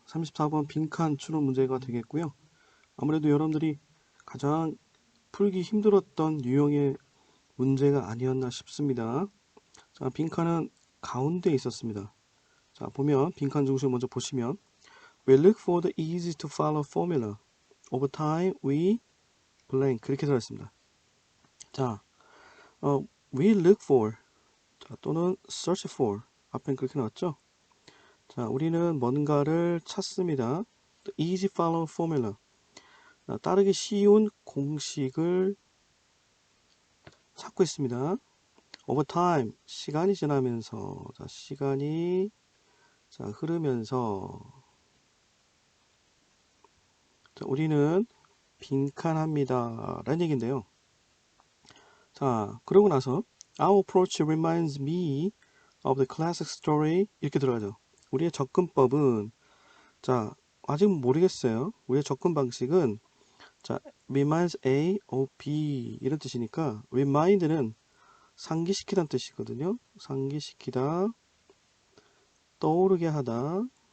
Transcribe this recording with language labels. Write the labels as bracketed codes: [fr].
[ko] 34번 빈칸 추론 문제가 되겠고요. 아무래도 여러분들이 가장 풀기 힘들었던 유형의 문제가 아니었나 싶습니다. 자, 빈칸은 가운데 있었습니다. 자, 보면 빈칸 중심 먼저 보시면 [en] We look for the easy to follow formula. Over time we blank [ko] 그렇게 들어있습니다. 자, [en] we look for [ko] 자, 또는 [en] search for [ko] 앞엔 그렇게 나왔죠? 자, 우리는 뭔가를 찾습니다. [en] The easy follow formula. [ko] 따르기 쉬운 공식을 찾고 있습니다. [en] Over time, [ko] 시간이 지나면서, 자, 시간이 자, 흐르면서, 자, 우리는 빈칸합니다. 라는 얘기인데요. 자, 그러고 나서, [en] Our approach reminds me of the classic story. [ko] 이렇게 들어가죠. 우리의 접근법은, 자, 아직 모르겠어요. 우리의 접근 방식은, 자, [en] reminds A of B [ko] 이런 뜻이니까 remind는 상기시키다는 뜻이거든요. 상기시키다, 떠오르게 하다.